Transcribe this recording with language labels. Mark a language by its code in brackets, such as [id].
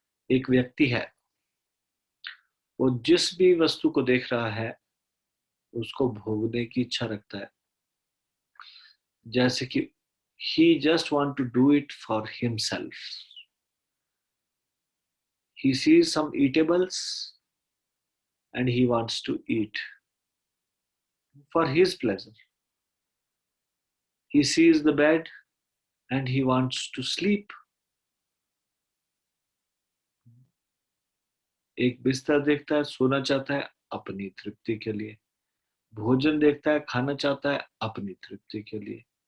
[hi] एक व्यक्ति है, वो जिस भी वस्तु को देख रहा है उसको भोगने की इच्छा रखता है, जैसे कि [en] he just want to do it for himself. He sees some eatables and he wants to eat for his pleasure. He sees the bed and he wants to sleep. [hi] एक बिस्तर देखता है, सोना चाहता है अपनी तृप्ति के लिए। भोजन देखता है, खाना चाहता है अपनी तृप्ति के लिए।